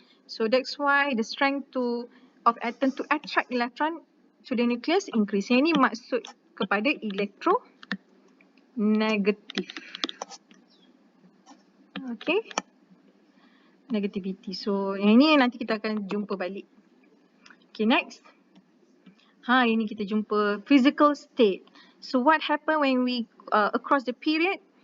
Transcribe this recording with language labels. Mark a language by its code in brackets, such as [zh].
[en] So that's why the strength of atom to attract electron to the nucleus increase. [ms] Yang ini maksud kepada electronegative. [en] Okay. Negativity. [ms] So yang ini nanti kita akan jumpa balik. Okay, next. Ini kita jumpa physical state. [en] So what happen when we across the period?